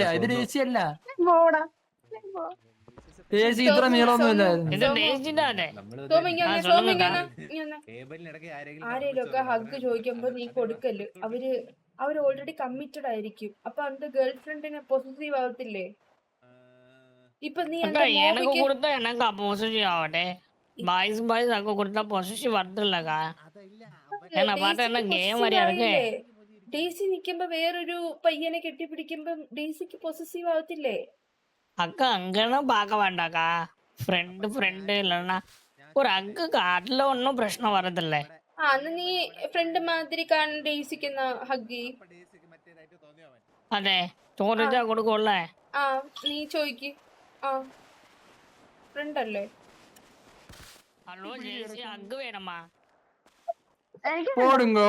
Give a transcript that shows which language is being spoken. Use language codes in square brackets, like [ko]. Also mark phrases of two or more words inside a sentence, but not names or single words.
[ml] ഇത് ഡേസിയല്ല. ഡേസി ഇത്ര നീളമൊന്നുമില്ല. ആരെങ്കിലും ഒക്കെ ഹഗ് ചോദിക്കുമ്പോ നീ കൊടുക്കല്. അവര് [en] already committed [ml] ആയിരിക്കും. അപ്പൊ അവന്റെ ഗേൾ ഫ്രണ്ടിനെ പൊസസീവ് ആവത്തില്ലേ? ഇപ്പൊ നീ [ta] எனக்கு கொடுத்தா எனக்கு பொசிஷன் ஆகட்டே. பாய்ஸ் பாய்ஸ் அங்க கொடுத்தா பொசிஷன் வரதில்லக்கா. என்ன பார்த்தா என்ன கேம் மாதிரியா இருக்கு. [ml] ഡേസി നിക്കുമ്പോ വേറൊരു പയ്യനെ കെട്ടിപ്പിടിക്കുമ്പോ ഡേസിക്ക് പൊസസീവ് ആവത്തില്ലേ? [ta] அக்கா அங்கன்னு பார்க்க வேண்டாக்கா. ஃப்ரெண்டு இல்லைன்னா ஒரு அக்குக்கு அதுல ஒன்றும் பிரச்சனை வரதில்ல. [ml] അന്ന് നീ ഫ്രണ്ട് മാതിരി കാണാൻ ഡേസിക്കുന്ന ഹഗ്. അതെ ചോദിച്ചാ കൊടുക്കുമല്ലേ? ആ നീ ചോദിക്ക്. ആ ഫ്രണ്ട് അല്ലേ? ഹലോ ജേസി, അഗ് വേണമാ? [ta] போடுங்கோ